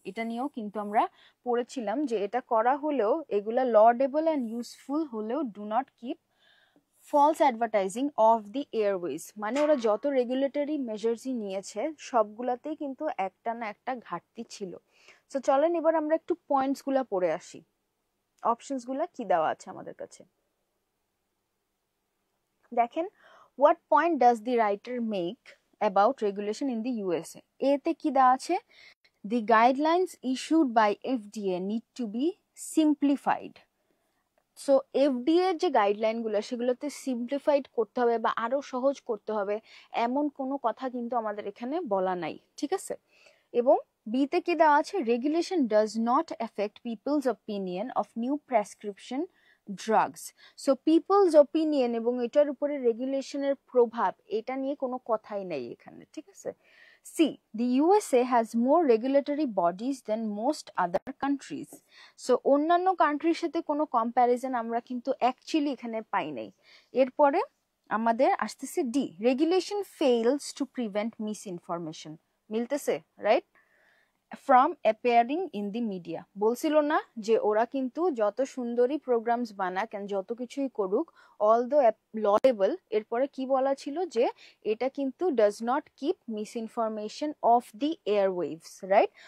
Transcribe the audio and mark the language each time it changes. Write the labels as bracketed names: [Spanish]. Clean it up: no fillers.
[Bangla] এটা নিয়েও কিন্তু আমরা পড়েছিলাম যে এটা করা হলেও, এগুলা লডেবল অ্যান্ড ইউজফুল হলেও [English] Do not keep false advertising of the airways. [Bangla] মানে ওরা যত রেগুলেটরি মেজার্সই নিয়েছে, সবগুলাতেই কিন্তু একটা না একটা ঘাটতি ছিল। সো চলেন এবার আমরা একটু পয়েন্টস গুলা পড়ে আসি, অপশনস গুলা কি দেওয়া আছে আমাদের কাছে। দেখেন, [English] what point does the writer make about regulation in the USA? [Bangla] এতে কি দেওয়া আছে, [English] the guidelines issued by FDA need to be simplified. [Bangla] So FDA যে গাইডলাইন গুলো, সেগুলোতে সিম্পলিফাইড করতে হবে বা আরো সহজ করতে হবে, এমন কোনো কথা কিন্তু আমাদের এখানে বলা নাই, ঠিক আছে। এবং বিতে কি দেওয়া আছে, [English] Regulation does not affect people's opinion of new prescription drugs. [Bangla] So people's opinion এবং এটার উপরে রেগুলেশনের প্রভাব, এটা নিয়ে কোনো কথাই নেই এখানে, ঠিক আছে। [English] See, the USA has more regulatory bodies than most other countries. [Bangla] So অন্যান্য কান্ট্রির সাথে কোনো কম্প্যারিজন আমরা কিন্তু অ্যাকচুয়ালি এখানে পাই নাই। এরপরে আমাদের আসতেছে D, [English] Regulation fails to prevent misinformation. [Bangla] মিলতেছে, [English] Right? From appearing in the media. [Bangla] বলছিল না যে ওরা কিন্তু যত সুন্দরী প্রোগ্রামস বানাক এন্ড যত কিছুই করুক, অল দো লডেবল, এরপরে কি বলা ছিল যে এটা কিন্তু [English] does not keep misinformation off the airwaves, [Bangla] right?